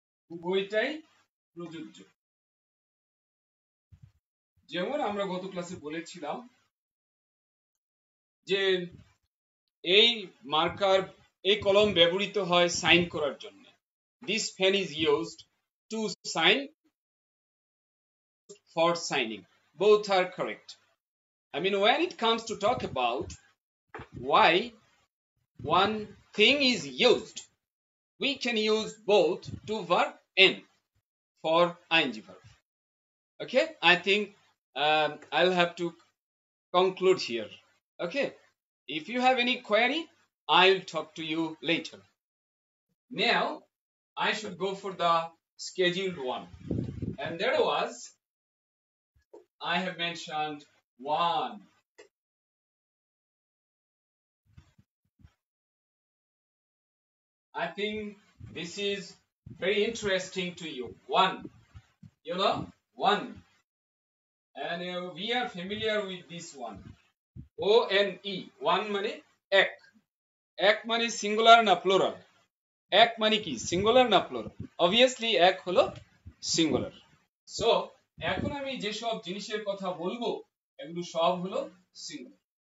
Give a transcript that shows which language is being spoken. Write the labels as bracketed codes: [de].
[bn] উভয়টাই প্রযোজ্য। যেমন আমরা গত ক্লাসে বলেছিলাম যে এই মার্কার, এই কলম ব্যবহৃত হয় সাইন করার জন্য। [en] This pen is used to sign, for signing. Both are correct. I mean, when it comes to talk about why one thing is used, we can use both to verb and for ing verb. Okay, I think I'll have to conclude here. Okay, if you have any query, I'll talk to you later. Now I should go for the scheduled one, and there was, I have mentioned one. I think this is very interesting to you. One, you know, one, and we are familiar with this one. [bn] O-N-E, one মানে এক। এক মানে singular না plural? এক মানে কি singular না plural? Obviously এক হলো সিঙ্গুলার। সো এখন আমি যেসব জিনিসের কথা বলবো এগুলো সব হলো সিঙ্গুলার।